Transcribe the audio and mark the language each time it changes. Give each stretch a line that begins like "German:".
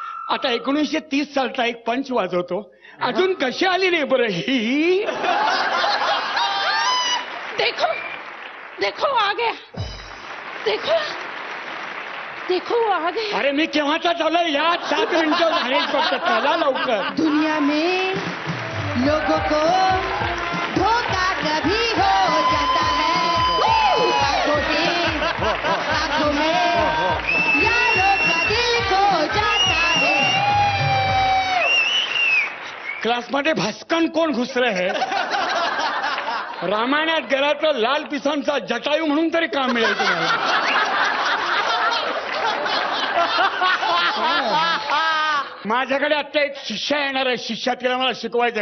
Marathi: आता 1930 सालचा एक पंच वाजवतो. अजून कशी आली नाही बरं ही.
Hindi: देखो देखो आ गया, देखो देखो वो आ गया.
Marathi: अरे मी केव्हाचा चालू या 7 मिनिटं झाले फक्त. चला लवकर.
Hindi: दुनिया में लोगों को धोखा कभी हो जाता है. आंखों में यारों का दिल खो जाता है.
Marathi: क्लासमध्ये भास्कन कोण घुसरे है. रामायणात गेला तर लाल पिसांचा जटायू म्हणून तरी काम मिळेल तुम्हाला. माझ्याकडे आता एक शिष्या येणार आहे. शिष्या तिला मला शिकवायचंय.